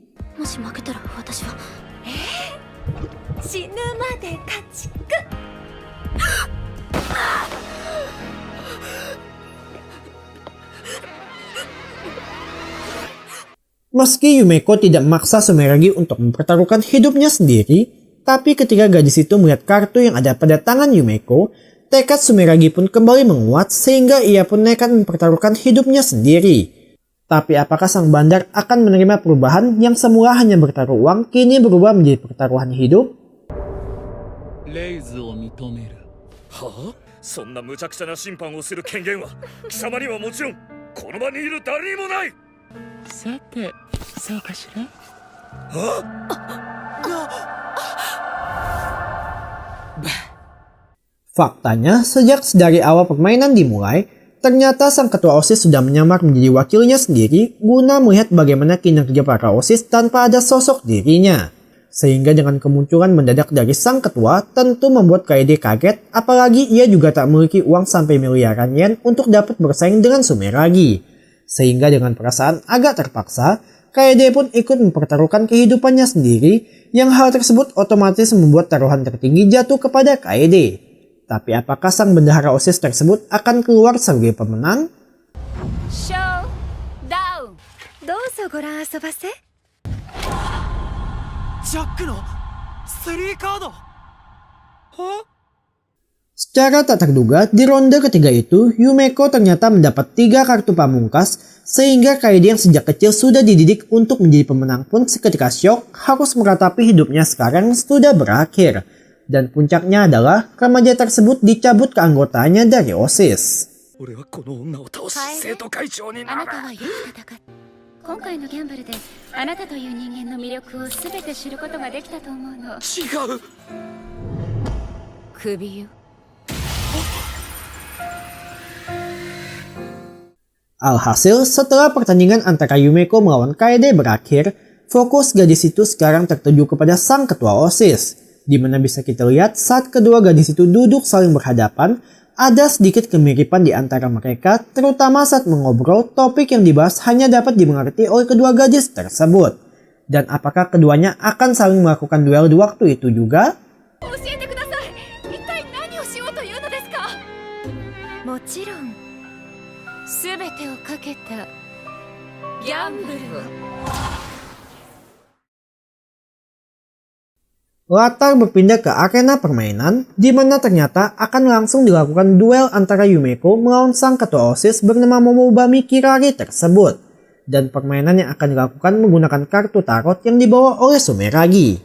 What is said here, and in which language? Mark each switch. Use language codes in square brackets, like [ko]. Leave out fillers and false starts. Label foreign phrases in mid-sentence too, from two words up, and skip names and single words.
[id] Meski Yumeko tidak memaksa Sumeragi untuk mempertaruhkan hidupnya sendiri, tapi ketika gadis itu melihat kartu yang ada pada tangan Yumeko, tekad Sumeragi pun kembali menguat sehingga ia pun nekat mempertaruhkan hidupnya sendiri. Tapi apakah sang bandar akan menerima perubahan yang semula hanya bertaruh uang kini berubah menjadi pertaruhan hidup? [ja] レイズを認める。はあ、そんな無茶苦茶な審判をする権限は貴様にはもちろんこの場にいる誰にもない。さて、そうかしら。 [id] Faktanya, sejak dari awal permainan dimulai, ternyata sang ketua OSIS sudah menyamar menjadi wakilnya sendiri guna melihat bagaimana kinerja para OSIS tanpa ada sosok dirinya. Sehingga dengan kemunculan mendadak dari sang ketua tentu membuat Kaede kaget, apalagi ia juga tak memiliki uang sampai miliaran yen untuk dapat bersaing dengan Sumeragi. Sehingga dengan perasaan agak terpaksa, Kaede pun ikut mempertaruhkan kehidupannya sendiri, yang hal tersebut otomatis membuat taruhan tertinggi jatuh kepada Kaede. Tapi apakah sang bendahara OSIS tersebut akan keluar sebagai pemenang? [ja] Showdown! どうぞご覧遊ばせ。ジャックの3カード。は？ [id] Secara tak terduga, di ronde ketiga itu, Yumeko ternyata mendapat 3 kartu pamungkas, sehingga Kaede yang sejak kecil sudah dididik untuk menjadi pemenang pun seketika syok harus meratapi hidupnya sekarang sudah berakhir. Dan puncaknya adalah remaja tersebut dicabut keanggotaannya dari OSIS. [ja] 俺はこの女を倒し生徒会長になる。あなたはよく戦った。今回のギャンブルであなたという人間の魅力を全て知ることができたと思うの。違う。首よ。 [id] Alhasil, setelah pertandingan antara Yumeko melawan Kaede berakhir, fokus gadis itu sekarang tertuju kepada sang ketua OSIS, di mana bisa kita lihat saat kedua gadis itu duduk saling berhadapan, ada sedikit kemiripan di antara mereka, terutama saat mengobrol topik yang dibahas hanya dapat dimengerti oleh kedua gadis tersebut. Dan apakah keduanya akan saling melakukan duel di waktu itu juga? [ja] 教えてください。一体何をしようというのですか。もちろん全てをかけたギャンブルを。 [id] Latar berpindah ke arena permainan, di mana ternyata akan langsung dilakukan duel antara Yumeko melawan sang ketua OSIS bernama Momobami Kirari tersebut. Dan permainan yang akan dilakukan menggunakan kartu tarot yang dibawa oleh Sumeragi.